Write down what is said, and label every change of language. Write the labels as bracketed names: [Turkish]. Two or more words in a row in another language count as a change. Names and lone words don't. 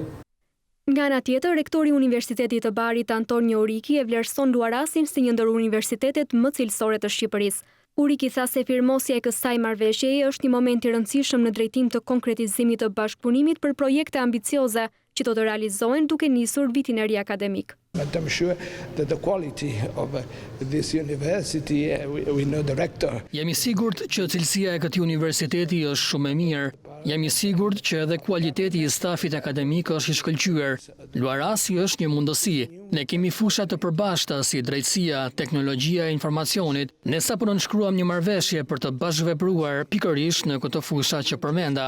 [Albanian] Nga ana tjetër, rektori i Universitetit të Barit Antonio Uriki e vlerëson Luarasin si një ndër universitetet më cilësore të Shqipërisë. Uriki tha se firmosja e kësaj marrëveshjeje është një moment i rëndësishëm në drejtim të konkretizimit të bashkëpunimit për projekte ambicioze që do të realizohen duke nisur vitin e ri akademik. [English] I'm sure that the quality of this university, we know the rector. [Albanian] Jam i sigurt që cilësia e këtij universiteti është shumë e mirë. Jam i sigurt që edhe kualiteti i stafit akademik është i shkëlqyer. Luarasi është një mundësi. Ne kemi fusha të përbashkëta si drejtësia, teknologjia e informacionit. Ne sapo nënshkruam një marrëveshje për të bashkëvepruar pikërisht në këto fusha që përmenda.